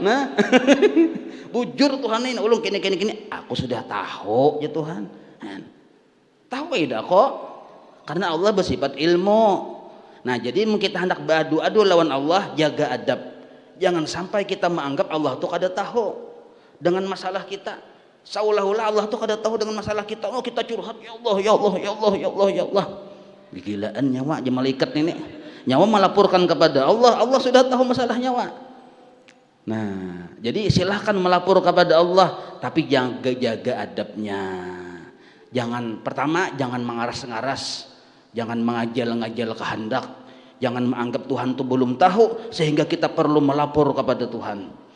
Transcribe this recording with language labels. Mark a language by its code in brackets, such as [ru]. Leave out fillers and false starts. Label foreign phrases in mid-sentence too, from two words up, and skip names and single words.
[bjn] Nah bujur Tuhan ini ulun kini aku sudah tahu ya Tuhan, tahu tidak kok, karena Allah bersifat ilmu. [id] Nah jadi kita hendak beradu lawan Allah, jaga adab. [bjn] Jangan sampai kita menganggap Allah tuh kada tahu dengan masalah kita. Seolah-olah Allah tuh kada tahu dengan masalah kita. [id] Oh kita curhat, [ar] ya Allah, ya Allah, ya Allah, ya Allah, ya Allah. [bjn] Gilaan nyawa aja malaikat ini. Nyawa melaporkan kepada Allah, Allah sudah tahu masalah nyawa. [id] Nah, jadi silahkan melapor kepada Allah tapi jaga adabnya. Pertama, jangan mengaras-ngaras, jangan mengajal-ngajal kehendak, jangan menganggap Tuhan itu belum tahu sehingga kita perlu melapor kepada Tuhan.